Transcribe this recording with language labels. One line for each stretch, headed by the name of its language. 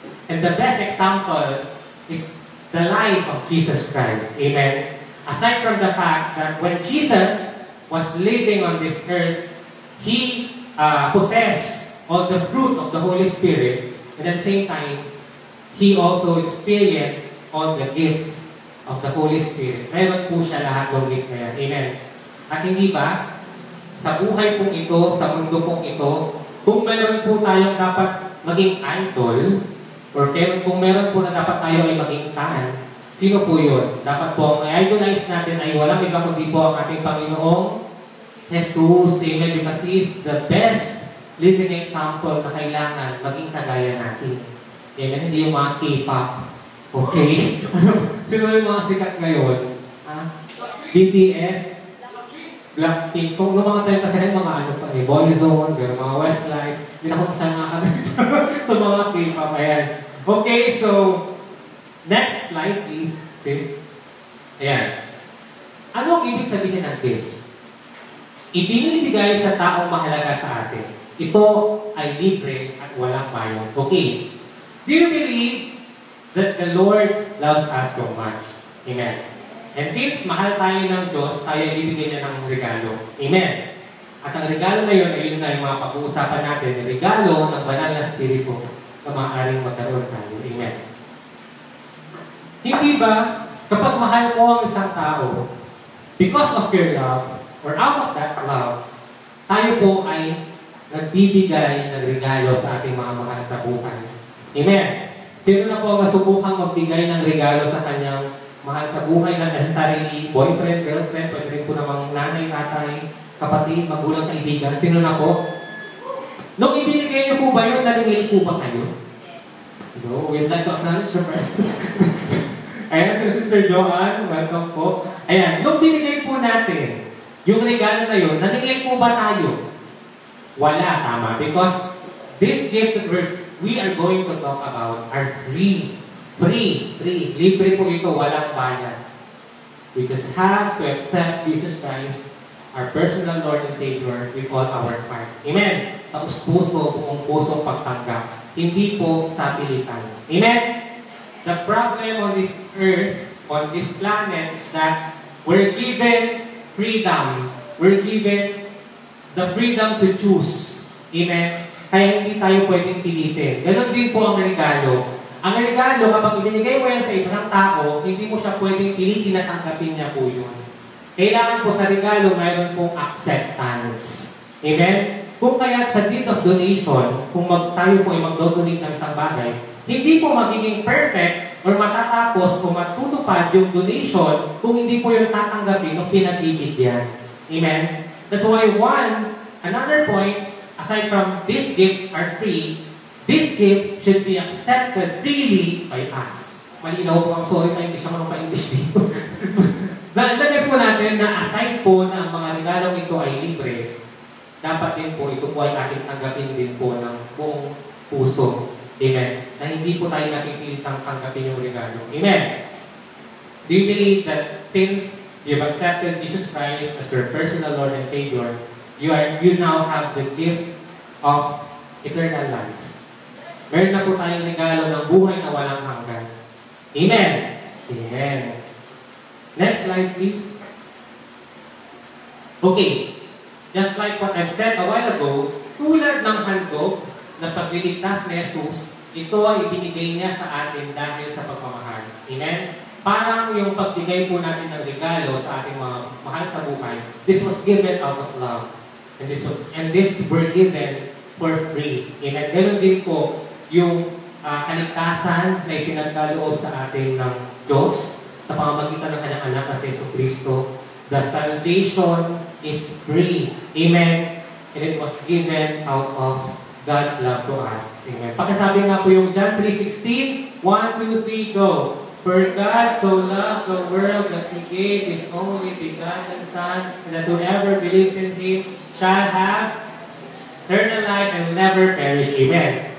English: And the best example is the life of Jesus Christ. Amen. Aside from the fact that when Jesus was living on this earth, He possessed all the fruit of the Holy Spirit, and at the same time, He also experienced all the gifts of the Holy Spirit.
Filipino: Meron po siya lahat ng gift na yan. Amen. At hindi ba, sa buhay pong ito, sa mundo pong ito, kung meron po tayong dapat maging idol, or kung meron po na dapat tayo ay maging fan, sino po yun? Dapat po ang idolize natin ay walang iba kundi po ang ating Panginoong Jesus. Amen.
English: Because He is the best living example
Filipino: na kailangan maging kagaya natin. Amen. Hindi yung mga K-pop. Okay? Sino yung mga sikat ngayon? BTS? Blackpink. So, noong mga time kasi rin, mga ano pa eh, Boyzone, mga Westlife. Hindi na ako masyadong nakakabit sa mga K-pop. Ayan. Okay, so, next slide please, sis. Ayan. Ano ang ibig sabihin ng gift? Ibinibigay sa taong mahalaga sa atin. Ito ay libre at walang bayad. Okay.
English: Do you believe that the Lord loves us so much? Amen.
Filipino: And since mahal tayo ng Diyos, tayo bibigyan niya ng regalo. Amen. At ang regalo na yun ay yun na yung mga pag-uusapan natin, yung regalo ng banal na spirito na maaaring magkaroon tayo. Amen. Hindi ba, kapag mahal mo ang isang tao,
English: because of your love, or out of that love,
Filipino: tayo po ay nagbibigay ng regalo sa ating mga mahal sa buhay. Amen. Sino na po ang nasubukang magbigay ng regalo sa kanyang mahal sa buhay na necessarily boyfriend, girlfriend, pwede rin po namang nanay, tatay, kapatid, magulang, kaibigan. Sino na po? Nung ibinigay niyo po ba yun, nalingil po ba kayo?
English: No, we'd like to acknowledge the presence. Ayan, si Sister Joanne, welcome po.
Filipino: Ayan, nung binigay po natin yung regalo na yun, nalingil po ba tayo? Wala, tama.
English: Because this gift that we are going to talk about are free. Free.
Filipino: Libre po ito, walang bayad.
English: We just have to accept Jesus Christ, our personal Lord and Savior, with all our heart.
Filipino: Amen? Tapos puso, buong puso pagtanggap. Hindi po sa pilitan. Amen?
English: The problem on this earth, on this planet, is that we're given freedom. We're given the freedom to choose.
Filipino: Amen? Kaya hindi tayo pwedeng pilitin. Ganon din po ang regalo. Ang regalo, kapag ibinigay mo yan sa ibang tao, hindi mo siya pwedeng pilitin at tanggapin niya po yun. Kailangan po sa regalo, mayroon pong acceptance. Amen? Kung kaya sa deed of donation, kung tayo po ay mag-donate ng isang bagay, hindi po magiging perfect or matatapos o matutupad yung donation kung hindi po yung tatanggapin ng pinagbibigyan. Amen?
English: That's why another point, aside from these gifts are free, this gift should be accepted freely by us.
Filipino: Malinaw po ang sorry pa, hindi siya pa-English dito. Nagdagas po natin na aside po na ang mga regalong ito ay libre, dapat din po ito po ay ating tanggapin din po ng buong puso. Amen. Na hindi po tayo napipilitang tanggapin yung regalo. Amen.
English: Do you believe that since you've accepted Jesus Christ as your personal Lord and Savior, you now have the gift of eternal life?
Filipino: Meron na po tayong regalo ng buhay na walang hanggan.
English: Amen. Amen. Next slide, please.
Filipino: Okay.
English: Just like what I've said a while ago,
Filipino: tulad ng handog na pagliligtas ni Jesus, ito ay ibinigay niya sa atin dahil sa pagmamahal. Amen? Parang yung pagbigay po natin ng regalo sa ating mga mahal sa buhay,
English: this was given out of love. And this were given for free. Amen?
Filipino: Ganun din po yung kaligtasan na ipinagkaloob sa atin ng Diyos sa pamamagitan ng kanyang anak na si Jesucristo.
English: The salvation is free. Amen? And it was given out of God's love to us. Amen.
Filipino: Pakisabi nga po yung John 3:16. 1, 2, 3, go.
English: For God so loved the world that He gave His only begotten Son, and that whoever believes in Him shall have eternal life and will never perish. Amen.